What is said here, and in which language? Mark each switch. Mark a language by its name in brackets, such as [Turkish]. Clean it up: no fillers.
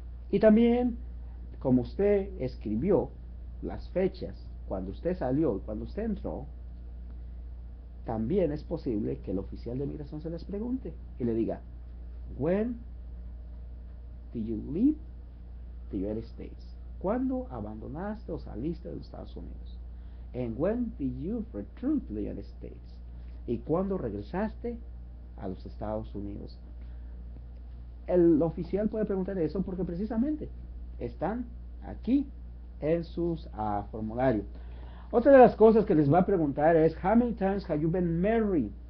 [Spanish] Y también, como usted escribió las fechas, cuando usted salió y cuando usted entró, también es posible que el oficial de migración se les pregunte y le diga, [English] when did you leave the United States? [Spanish] ¿Cuándo abandonaste o saliste de los Estados Unidos? [English] And when did you return to the United States? [Spanish] ¿Y cuándo regresaste a los Estados Unidos? El oficial puede preguntar eso porque precisamente están aquí en sus formularios. Otra de las cosas que les va a preguntar es, [English] how many times have you been married?